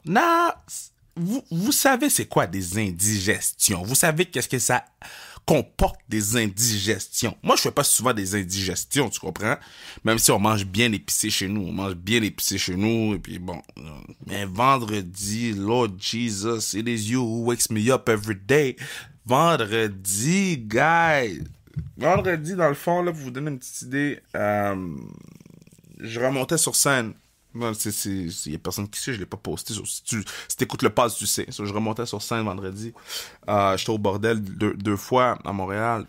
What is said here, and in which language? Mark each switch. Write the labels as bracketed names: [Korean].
[French] Non, vous savez c'est quoi des indigestions. Vous savez qu'est-ce que ça comporte des indigestions. Moi, je fais pas souvent des indigestions, tu comprends? Même si on mange bien épicé chez nous. Et puis bon. Mais vendredi, [English] Lord Jesus, it is you who wakes me up every day. [French] Vendredi, guys. Vendredi, dans le fond, là, pour vous donner une petite idée, je remontais sur scène. Il y a personne qui sait, je l'ai pas posté. Si t'écoutes le pass, tu sais. Je remontais sur scène vendredi. J'étais au bordel deux fois à Montréal.